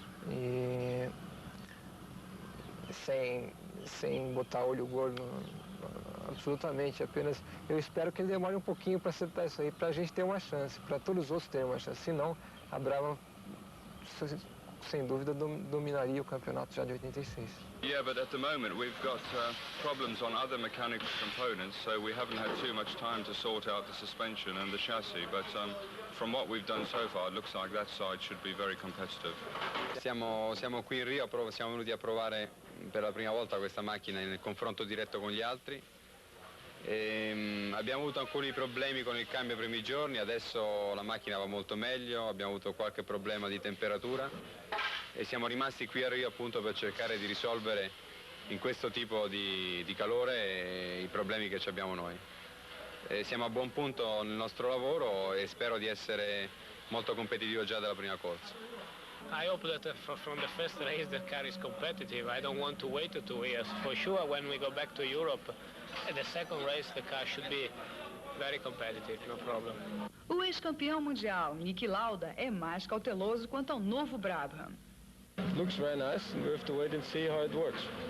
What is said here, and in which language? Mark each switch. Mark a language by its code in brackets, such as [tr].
[pt] E sem botar olho gordo, absolutamente, apenas eu espero que ele demore um pouquinho para acertar isso aí, para a gente ter uma chance, para todos os outros terem uma chance. Senão, a Brabham, sem dúvida, dominaria o campeonato já de 86. [en] Yeah, but at the moment we've got problems on other mechanical components, so we haven't had too much time to sort out the suspension and the chassis, but from what we've done so far, it looks like that side should be very competitive. [it] Siamo qui in Rio, siamo venuti a provare per la prima volta questa macchina nel confronto diretto con gli altri. Abbiamo avuto alcuni problemi con il cambio i primi giorni, adesso la macchina va molto meglio, abbiamo avuto qualche problema di temperatura e siamo rimasti qui a Rio appunto per cercare di risolvere in questo tipo di calore i problemi che abbiamo noi. Siamo a buon punto nel nostro lavoro e spero di essere molto competitivo già dalla prima corsa. [en] I hope that from the first race the car is competitive. I don't want to wait 2 years. For sure, when we go back to Europe, at the second race the car should be very competitive, no problem. [pt] O ex-campeão mundial, Niki Lauda, é mais cauteloso quanto ao novo Brabham. [en] Looks very nice, and we have to wait and see how it works.